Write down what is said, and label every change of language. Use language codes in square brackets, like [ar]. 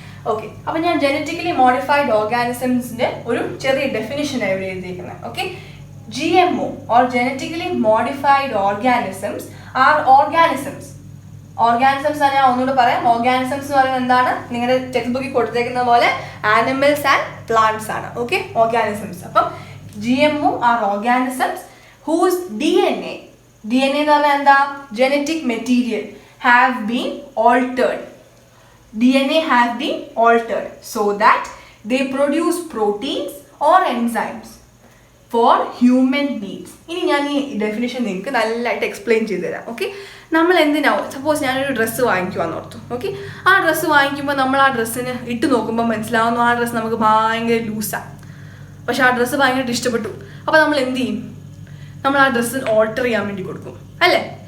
[ml] Okay, അപ്പോൾ ഞാൻ genetically modified ഓർഗാനിസംസിന്റെ ഒരു ചെറിയ ഡെഫിനിഷനാണ് ഇവിടെ എഴുതിയിരിക്കുന്നത്. [en] Okay, GMO or genetically modified organisms are organisms. [ml] Organisms ആണ്. ഞാൻ ഒന്നുകൂടെ പറയാം. ഓർഗാനിസംസ് എന്ന് പറയുന്നത് എന്താണ്? നിങ്ങളുടെ ടെക്സ്റ്റ് ബുക്കിൽ കൊടുത്തേക്കുന്ന പോലെ [en] animals and plants [ml] ആണ്. [en] Okay, organisms. അപ്പം GMO are organisms whose DNA [ml] എന്ന് പറഞ്ഞാൽ എന്താ? [en] Genetic material have been altered. DNA has been altered so that they produce proteins or enzymes for human needs. [ml] ഇനി ഞാൻ ഈ ഡെഫിനിഷൻ നിങ്ങൾക്ക് നല്ലതായിട്ട് എക്സ്പ്ലെയിൻ ചെയ്തു തരാം. ഓക്കെ, നമ്മൾ എന്തിനാവും? സപ്പോസ് ഞാനൊരു ഡ്രസ്സ് വാങ്ങിക്കുവാന്ന് ഓർത്തു. ഓക്കെ, ആ ഡ്രസ്സ് വാങ്ങിക്കുമ്പോൾ നമ്മൾ ആ ഡ്രസ്സിന് ഇട്ട് നോക്കുമ്പോൾ മനസ്സിലാവുന്നു ആ ഡ്രസ്സ് നമുക്ക് ഭയങ്കര ലൂസാണ്. പക്ഷെ ആ ഡ്രസ്സ് ഭയങ്കരമായിട്ട് ഇഷ്ടപ്പെട്ടു. അപ്പോൾ നമ്മൾ എന്ത് ചെയ്യും? നമ്മൾ ആ ഡ്രസ്സ് ഓൾട്ടർ ചെയ്യാൻ വേണ്ടി കൊടുക്കും, അല്ലേ?